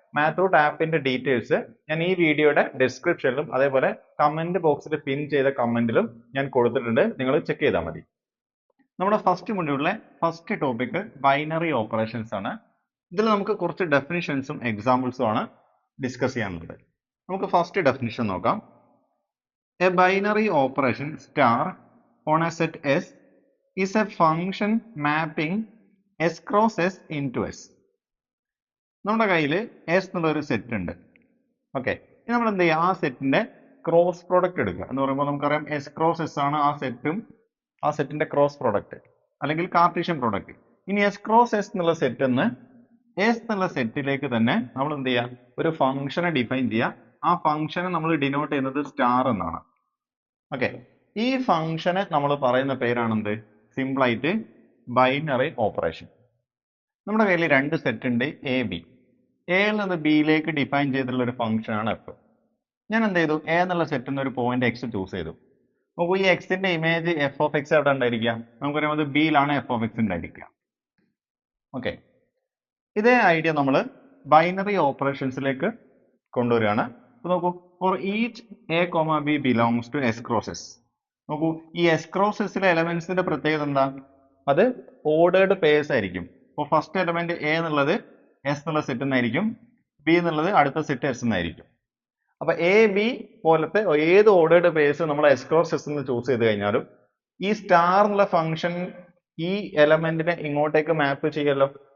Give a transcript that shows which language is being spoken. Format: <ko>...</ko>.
<ml>Math root ആപ്പിന്റെ details ഞാൻ ഈ വീഡിയോയുടെ ഡിസ്ക്രിപ്ഷനിലും അതേപോലെ കമന്റ് ബോക്സിൽ പിൻ ചെയ്ത കമന്റിലും ഞാൻ കൊടുത്തിട്ടുണ്ട്. നിങ്ങൾ ചെക്ക് ചെയ്താൽ മതി. നമ്മുടെ first മൊഡ്യൂളിലെ first topic binary operations ആണ്. ഇതിൽ നമുക്ക് കുറച്ച് ഡെഫിനിഷൻസും എക്സാമ്പിൾസും ആണ് ഡിസ്കസ് ചെയ്യാനുള്ളത്. നമുക്ക് ഫസ്റ്റ് ഡെഫിനിഷൻ നോക്കാം.</ml> <en>A binary operation star on a set S is a function mapping S cross S into S.</en> <ml>നമ്മുടെ കയ്യിൽ S എന്നുള്ള ഒരു സെറ്റ് ഉണ്ട്. ഓക്കെ, ഇനി നമ്മൾ എന്ത് ചെയ്യുക, ആ സെറ്റിന്റെ ക്രോസ് പ്രോഡക്റ്റ് എടുക്കുക. എന്ന് പറയുമ്പോൾ നമുക്കറിയാം S ക്രോസ് S ആണ് ആ സെറ്റും ആ സെറ്റിന്റെ ക്രോസ് പ്രോഡക്റ്റ് അല്ലെങ്കിൽ കാർട്ടീഷ്യൻ പ്രോഡക്റ്റ്. ഇനി S ക്രോസ് S എന്നുള്ള സെറ്റ് എന്ന് S എന്നുള്ള സെറ്റിലേക്ക് തന്നെ നമ്മൾ എന്ത് ചെയ്യുക, ഒരു ഫംഗ്ഷനെ ഡിഫൈൻ ചെയ്യുക. ആ ഫംഗ്ഷനെ നമ്മൾ ഡിനോട്ട് ചെയ്യുന്നത് സ്റ്റാർ എന്നാണ്. ഓക്കെ, ഈ ഫംഗ്ഷനെ നമ്മൾ പറയുന്ന പേരാണെന്ത്, സിമ്പിൾ ആയിട്ട് ബൈനറി ഓപ്പറേഷൻ. നമ്മുടെ കയ്യിൽ 2 സെറ്റ് ഉണ്ട്, AB. എയിൽ നിന്ന് ബിയിലേക്ക് ഡിഫൈൻ ചെയ്തിട്ടുള്ള ഒരു ഫംഗ്ഷൻ ആണ് F. ഞാൻ എന്ത് ചെയ്തു, A എന്നുള്ള സെറ്റിൽ നിന്ന് ഒരു പോയിന്റ് X ചൂസ് ചെയ്തു. നോക്കൂ, ഈ എക്സിന്റെ ഇമേജ് F of X എവിടെ ഉണ്ടായിരിക്കുക, നമുക്കറിയാം ബിയിലാണ് F of X ഉണ്ടായിരിക്കുക. ഓക്കെ, ഇതേ ഐഡിയ നമ്മൾ ബൈനറി ഓപ്പറേഷൻസിലേക്ക് കൊണ്ടുവരികയാണ്.</ml> <en>നോക്കൂ, for each A, B belongs to S cross S.</en> <ml>നോക്കൂ, ഈ S cross Sലെ എലമെന്റ്സിന്റെ പ്രത്യേകത എന്താ, അത് ഓർഡേർഡ് പേഴ്സ് ആയിരിക്കും. അപ്പോൾ ഫസ്റ്റ് എലമെന്റ് A എന്നുള്ളത് S എന്നുള്ള സെറ്റ് എന്നായിരിക്കും, B എന്നുള്ളത് അടുത്ത സെറ്റ് S എന്നായിരിക്കും. അപ്പൊ A, B പോലത്തെ ഏത് ഓർഡേർഡ് പേഴ്സ് നമ്മൾ S cross S എന്ന് ചൂസ് ചെയ്ത് കഴിഞ്ഞാലും ഈ സ്റ്റാർ എന്നുള്ള ഫംഗ്ഷൻ ഈ എലമെന്റിനെ ഇങ്ങോട്ടേക്ക് മാപ്പ് ചെയ്യല്ലോ.</ml>